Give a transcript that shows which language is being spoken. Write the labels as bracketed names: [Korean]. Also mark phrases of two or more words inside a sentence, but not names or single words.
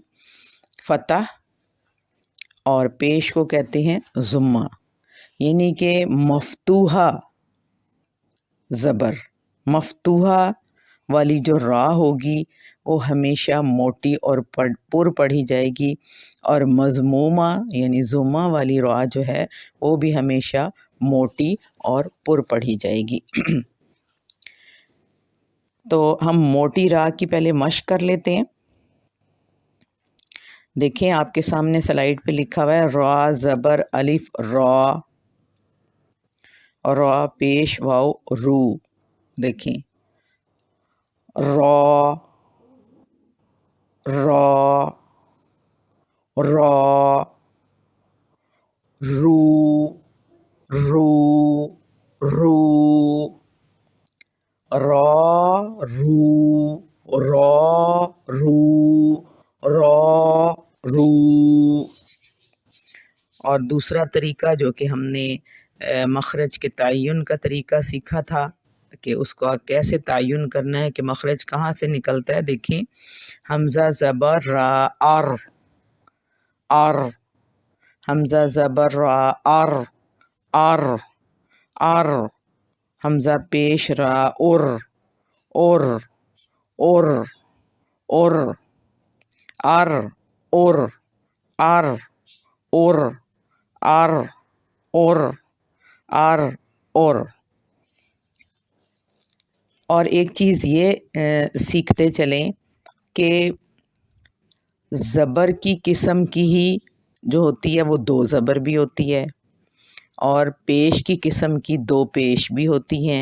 [Urdu] فتح، اور پیش کو کہتے ہیں ضمہ، یعنی کہ مفتوحہ زبر، مفتوحہ والی جو را ہوگی وہ ہمیشہ موٹی اور پر پڑھی جائے گی، اور مضمومہ یعنی ضمہ والی را جو ہے وہ بھی ہمیشہ موٹی اور پر پڑھی جائے گی۔ تو ہم موٹی را کی پہلے مشق کر لیتے ہیں۔ دیکھیں آپ کے سامنے سلائیڈ پہ لکھا ہوا ہے را زبر الف را، را پیش واو رو۔ دیکھیں را را را، رو رو رو، را رو را رو را رو۔ اور دوسرا طریقہ جو کہ ہم نے مخرج کے تعین کا طریقہ سیکھا تھا کہ اس کو کیسے تعین کرنا ہے کہ مخرج کہاں سے نکلتا ہے۔ دیکھیں حمزہ زبر را ار، ار، حمزہ زبر را ار، ار، ار، حمزہ پیش را ار، ار، ار، ار، ار، ار، ار، ار، ار، ار، ار، ار۔ اور ایک چیز یہ سیکھتے چلیں کہ زبر کی قسم کی ہی جو ہوتی ہے وہ دو زبر بھی ہوتی ہے، اور پیش کی قسم کی دو پیش بھی ہوتی ہیں۔